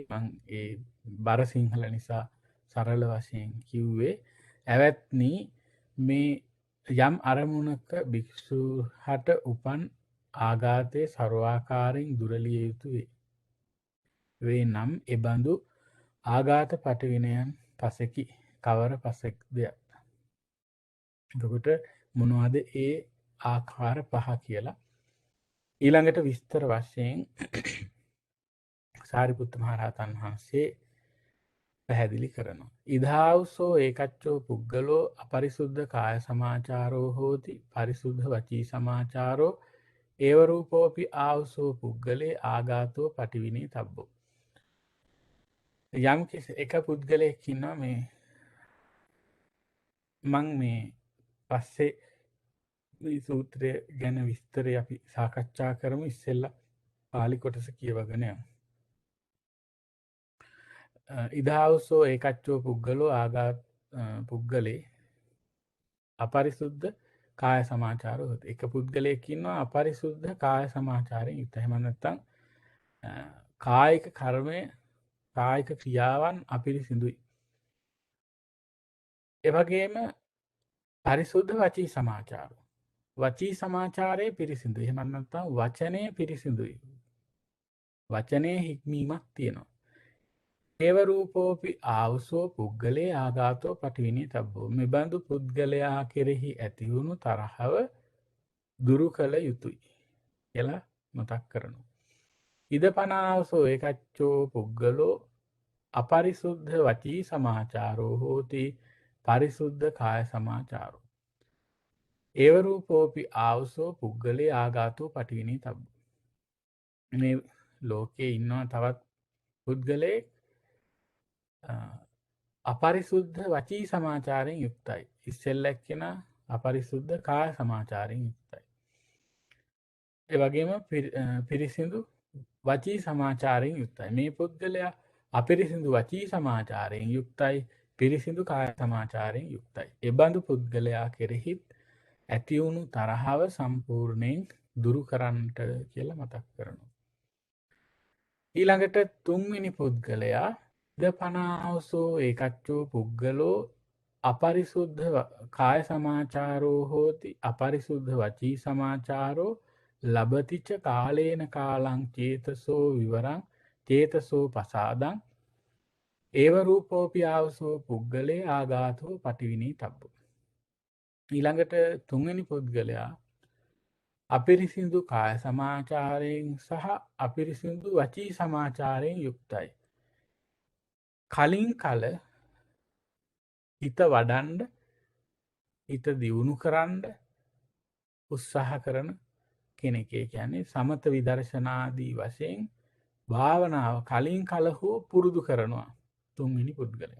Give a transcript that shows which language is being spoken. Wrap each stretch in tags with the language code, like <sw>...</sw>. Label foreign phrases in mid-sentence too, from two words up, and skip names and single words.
<si>මං ඒ බර සිංහල නිසා සරල වශයෙන් කිව්වේ, ඇවැත්නි මේ යම් අරමුණක භික්ෂුහට උපන් ආඝාතය සර්වාකාරයෙන් දුරලිය යුතු වේ නම් එබඳු ආඝාත පටිවිනයන් පසෙකි කවර පසෙක්ද. එතකොට මොනවද ඒ ආකාර පහ කියලා ඊළඟට විස්තර වශයෙන් සාරිපුත්ත මහරහතන් වහන්සේ පැහැදිලි කරනවා.</si> <pi>ඉදාවුසෝ ඒකච්චෝ පුද්ගලෝ අපරිසුද්ධ කාය සමාචාරෝ හෝති පරිසුද්ධ වචී සමාචාරෝ ඒවරූපෝපි ආවුසෝ පුද්ගලේ ආඝාතෝ පටිවිනේ තබ්බෝ.</pi> <si>යම් එක පුද්ගලයෙක් ඉන්නවා. මේ මං මේ පස්සේ මේ සූත්‍රය ගැන විස්තරය අපි සාකච්ඡා කරමු. ඉස්සෙල්ලා පාලි කොටස කියවගෙන යමු.</si> <pi>ඉදාවුසෝ ඒකච්චෝ පුද්ගලෝ ආඝාත පුද්ගලේ අපරිසුද්ධ කාය සමාචාරෝ හොත.</pi> <si>එක පුද්ගලයෙක් ඉන්නවා අපරිසුද්ධ කාය සමාචාරයෙන් යුක්ත. එහෙම නැත්නම් කායික කර්මය, කායික ක්‍රියාවන් අපිරිසිදුයි. ඒ වගේම</si> <pi>පරිසුද්ධ වචී සමාචාරෝ,</pi> <si>වචී සමාචාරයේ පිරිසිදුයි. එහෙම නැත්නම් වචනය පිරිසිදුයි. වචනයේ හික්මීමක් තියෙනවා.</si> <pi>ඒව රූපෝපි ආවුසෝ පුද්ගලේ ආඝාතෝ පටිවිනී තබ්බෝ.</pi> <si>මෙබඳු පුද්ගලයා කෙරෙහි ඇතිවුණු තරහව දුරු කළ යුතුයි කියලා මතක් කරනවා.</si> <pi>ඉද පනාවසෝ ඒකච්චෝ පුද්ගලෝ අපරිසුද්ධ වචී සමාචාරෝ හෝති පරිසුද්ධ කාය සමාචාරෝ. ඒව රූපෝපි ආවුසෝ පුද්ගලේ ආඝාතෝ පටිවිනී තබ්බෝ.</pi> <si>මේ ලෝකයේ ඉන්නවා තවත් පුද්ගලයෙක් අපරිසුද්ධ වචී සමාචාරයෙන් යුක්තයි. ඉස්සෙල්ලක් කෙනා අපරිසුද්ධ කාය සමාචාරයෙන් යුක්තයි. ඒ වගේම පිරිසිදු වචී සමාචාරයෙන් යුක්තයි. මේ පුද්ගලයා අපිරිසිදු වචී සමාචාරයෙන් යුක්තයි, පිරිසිදු කාය සමාචාරයෙන් යුක්තයි. එබඳු පුද්ගලයා කෙරෙහිත් ඇතිවුණු තරහව සම්පූර්ණයෙන් දුරු කරන්නට කියලා මතක් කරනවා. ඊළඟට තුන්වෙනි පුද්ගලයා</si> <pi>ද පනාවසෝ ඒකච්චෝ පුද්ගලෝ අපරිසුද්ධ කාය සමාචාරෝ හෝති අපරිසුද්ධ වචී සමාචාරෝ ලබතිච කාලේන කාලං චේතසෝ විවරං චේතසෝ පසාදං ඒව රූපෝපි ආවසෝ පුද්ගලේ ආඝාතෝ පටිවිනී තබ්බෝ.</pi> <si>ඊළඟට තුන්වෙනි පුද්ගලයා අපිරිසිදු කාය සමාචාරයෙන් සහ අපිරිසිදු වචී සමාචාරයෙන් යුක්තයි. කලින් කල හිත වඩන්ඩ හිත දියුණු කරන්න උත්සාහ කරන කෙනෙකේ කියන්නේ සමත විදර්ශනාදී වශයෙන් භාවනාව කලින් කලහෝ පුරුදු කරනවා තුන්වෙනි පුද්ගලයා.</si>